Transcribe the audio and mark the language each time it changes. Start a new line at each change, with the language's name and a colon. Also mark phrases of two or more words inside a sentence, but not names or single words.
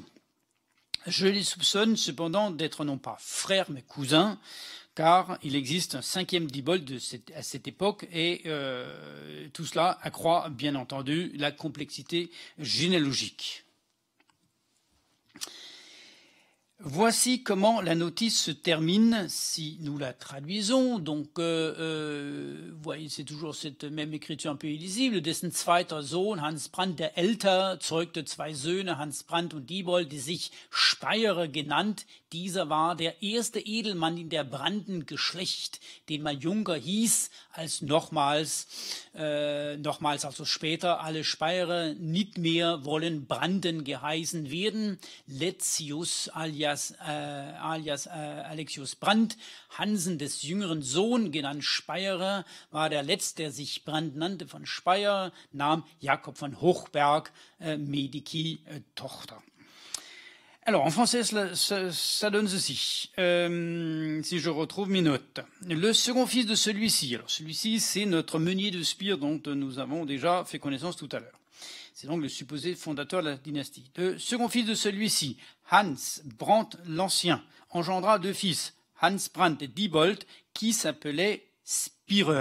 French: Je les soupçonne cependant d'être non pas frères mais cousins, car il existe un cinquième Diebold à cette époque, et tout cela accroît bien entendu la complexité généalogique. Voici comment la notice se termine si nous la traduisons. Donc, vous voyez, c'est toujours cette même écriture un peu illisible.
German: Dessen zweiter Sohn, Hans Brandt der Älter, zeugte zwei Söhne, Hans Brandt und Diebold, die sich Speyerer genannt. Dieser war der erste Edelmann in der Branden-Geschlecht, den man Junker hieß, als nochmals also später alle Speyerer nicht mehr wollen Branden geheißen werden. Letzius alias Alexius Brandt, Hansen des jüngeren Sohn, genannt Speyerer, war der letzte, der sich Brandt nannte, von Speyer, nahm Jakob von Hochberg, Medici, Tochter.
French: Alors, en français, ça donne ceci. Si je retrouve mes notes. Le second fils de celui-ci. Alors, celui-ci, c'est notre meunier de Spire dont nous avons déjà fait connaissance tout à l'heure. C'est donc le supposé fondateur de la dynastie. Le second fils de celui-ci, Hans Brandt l'Ancien, engendra deux fils, Hans Brandt et Diebold, qui s'appelaient Spirer.